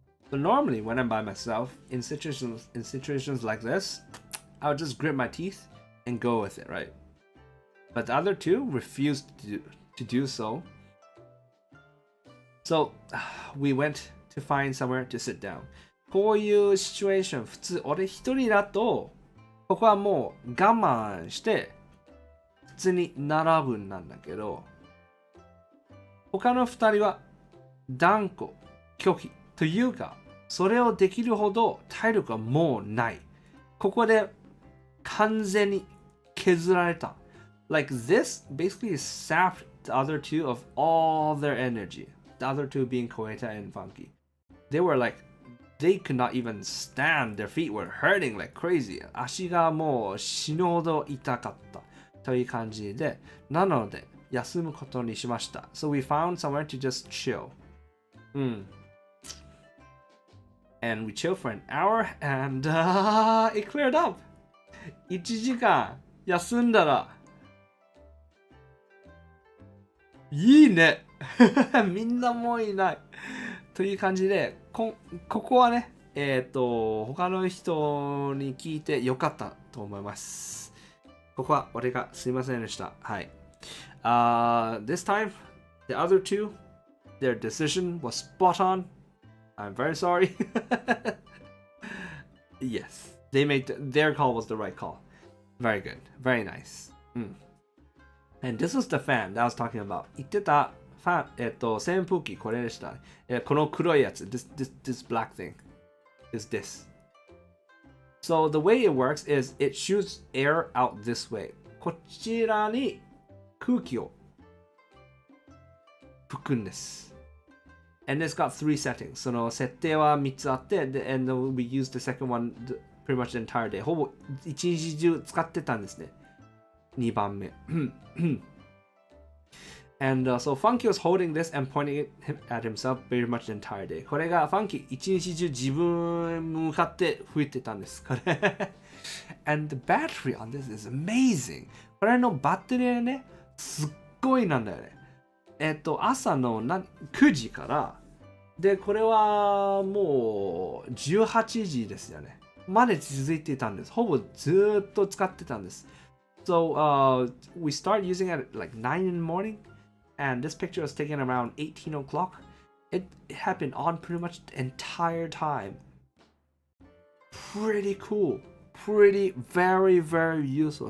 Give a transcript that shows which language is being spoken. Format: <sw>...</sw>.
<en>So normally when I'm by myself in situations like this, I would just grit my teeth and go with it, right? But the other two refused to do so. So we went to find somewhere to sit down.</en> <ja>こういうシチュエーション、普通俺一人だと、ここはもう我慢して普通に並ぶんなんだけど、他の二人は断固拒否というか、それをできるほど体力はもうない。ここで完全に削られた。</ja> <en>Like this basically sapped the other two of all their energy. The other two being Koeta and Funky. They were like, they could not even stand. Their feet were hurting like crazy.</en> <ja>足がもう死ぬほど痛かったという感じで、なので休むことにしました。</ja> <en>So we found somewhere to just chill. And we chilled for an hour and it cleared up.</en> <ja>1時間休んだらいいね。みんなもういない。という感じで、ここはね、他の人に聞いてよかったと思います。ここは俺がすいませんでした。はい。</ja> <en>This time, the other two, their decision was spot on. I'm very sorry. Yes, they made their call was the right call. Very good. Very nice. And this was the fan that I was talking about.</en> <ja>言ってたファン、扇風機これでした。この黒いやつ。</ja> <en>This black thing is this. So the way it works is it shoots air out this way.</en> <ja>こちらに空気を吹くんです。</ja> <en>And it's got three settings.</en> <ja>その設定は3つあって、</ja> <en>and we used the second one pretty much the entire day.</en> <ja>ほぼ一日中使ってたんですね。 2番目。</ja> <en>And so Funky was holding this and pointing it at himself very much the entire day.</en> <ja>これが Funky 一日中自分向かって吹いてたんです。</ja> <en>これAnd the battery on this is amazing.</en> <ja>これのバッテリーね、すっごいなんだよね。朝の9時から、で、これはもう18時ですよね。まで続いていたんです。ほぼずっと使ってたんです。</ja> <en>So, we start using it at like 9 in the morning, and this picture was taken around 18 o'clock. It had been on pretty much the entire time. Pretty cool. Pretty, very, very useful.</en>